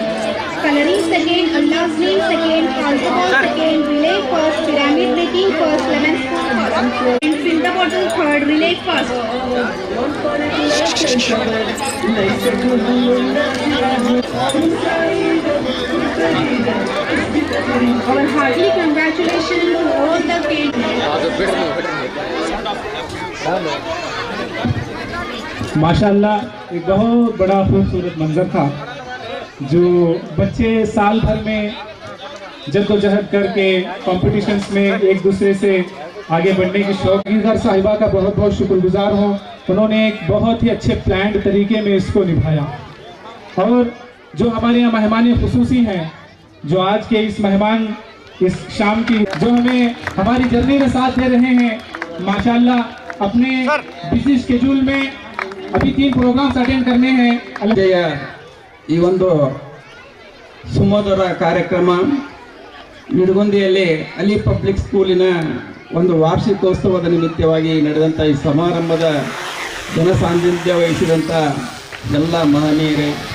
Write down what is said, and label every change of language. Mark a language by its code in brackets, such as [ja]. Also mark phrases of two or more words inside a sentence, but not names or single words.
[en] Coloring second, Allah's name second, pass the ball second, relay first, pyramid making first, lemon spoon first. And fill the bottle third, relay first. Our hearty congratulations to all the kids. [ur] ماشاءاللہ ایک بہت بڑا خوبصورت منظر تھا جو بچے سال بھر میں جدوجہد کرکے کمپٹیشنز میں ایک دوسرے سے آگے بڑھنے کی شوقین صاحبہ کا بہت بہت شکرگزار ہوں. انہوں نے ایک بہت ہی اچھے پلانڈ طریقے میں اس کو نبھایا. اور جو ہمارے یہاں مہمان خصوصی ہیں، جو آج کے اس مہمان اس شام کی جو ہمیں ہماری جرنی میں ساتھ دے رہے ہیں، ماشاءاللہ اپنے [en] busy schedule [ur] میں ابھی 3 [en] programs attend [ur] کرنے ہیں. [kn] ಈ ಒಂದು ಸುಮಧುರ ಕಾರ್ಯಕ್ರಮ ನಿಡಗುಂದಿಯಲ್ಲಿ ಅಲಿ ಪಬ್ಲಿಕ್ ಸ್ಕೂಲಿನ ಒಂದು ವಾರ್ಷಿಕೋತ್ಸವದ ನಿಮಿತ್ತವಾಗಿ ನಡೆದಂಥ ಈ ಸಮಾರಂಭದ ಜನಸಾನ್ನಿಧ್ಯ ವಹಿಸಿದಂಥ ಎಲ್ಲ ಮಹನೀಯರೇ,